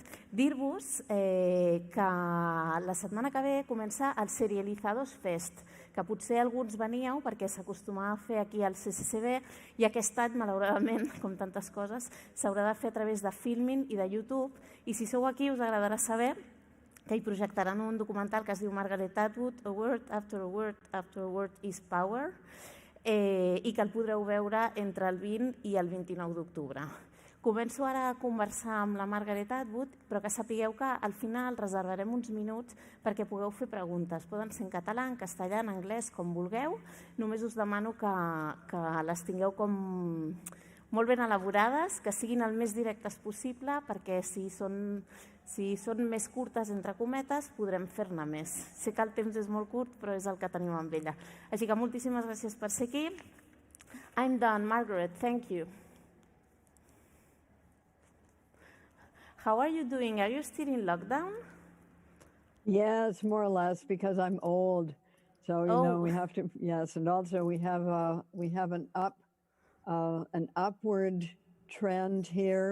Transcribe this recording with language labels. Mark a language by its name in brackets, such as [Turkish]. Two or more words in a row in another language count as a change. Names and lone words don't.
[Catalan] Dir-vos que la setmana que ve comença el Serializados Fest, que potser alguns veníeu perquè s'acostumava a fer aquí al CCCB i aquest any, malauradament, com tantes coses, s'haurà de fer a través de Filmin i de YouTube. I si sou aquí us agradarà saber que hi projectaran un documental que es diu Margaret Atwood, A Word After a Word After a Word is Power, i que el podreu veure entre el 20 i el 29 d'octubre. Començo ara a conversar amb la Margaret Atwood, però que sapigueu que al final reservarem uns minuts perquè pugueu fer preguntes. Poden ser en català, en castellà, en anglès, com vulgueu. Només us demano que les tingueu com molt ben elaborades, que siguin el més directes possible, perquè si són més curtes, entre cometes, podrem fer-ne més. Sé que el temps és molt curt, però és el que tenim amb ella. Així que moltíssimes gràcies per ser aquí. [English] I'm done, Margaret. Thank you. How are you doing? Are you still in lockdown? Yes, more or less, because I'm old. So, you know, we have to, yes, and also we have an upward trend here.